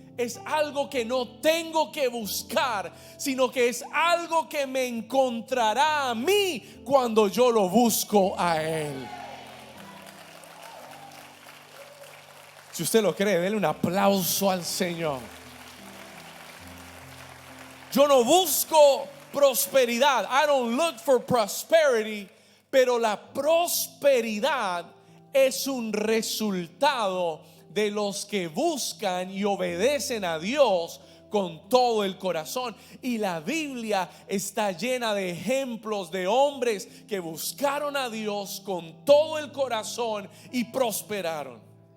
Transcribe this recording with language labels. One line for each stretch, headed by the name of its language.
Spanish: es algo que no tengo que buscar, sino que es algo que me encontrará a mí cuando yo lo busco a Él. Si usted lo cree, denle un aplauso al Señor. Yo no busco prosperidad.
English: I don't look for prosperity.
Spanish: Pero la prosperidad es un resultado de los que buscan y obedecen a Dios con todo el corazón. Y la Biblia está llena de ejemplos de hombres que buscaron a Dios con todo el corazón y prosperaron.